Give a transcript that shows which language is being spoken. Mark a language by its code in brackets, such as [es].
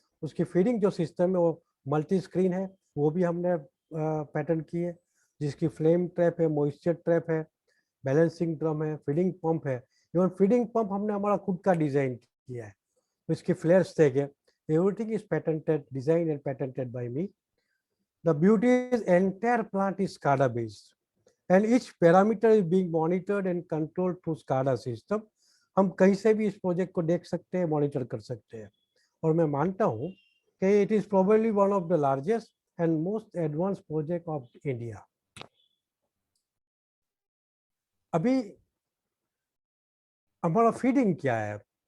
[hi] उसकी फीडिंग जो सिस्टम है वो मल्टी स्क्रीन है, वो भी हमने पैटेंट की है, जिसकी फ्लेम ट्रैप है, मॉइस्चर ट्रैप है, बैलेंसिंग ड्रम है, फीडिंग पंप है। इवन फीडिंग पंप हमने हमारा खुद का डिजाइन किया है, इसकी फ्लेयर स्टेक है। [en] Everything is patented, design and patented by me. The beauty is entire plant is SCADA based and each parameter is being monitored and controlled through SCADA system. [hi] हम कहीं से भी इस प्रोजेक्ट को देख सकते हैं, मॉनिटर कर सकते हैं, और मैं मानता हूँ कि [en] It is probably one of the largest and most advance project of India. [hi] अभी हमारा फीडिंग क्या है?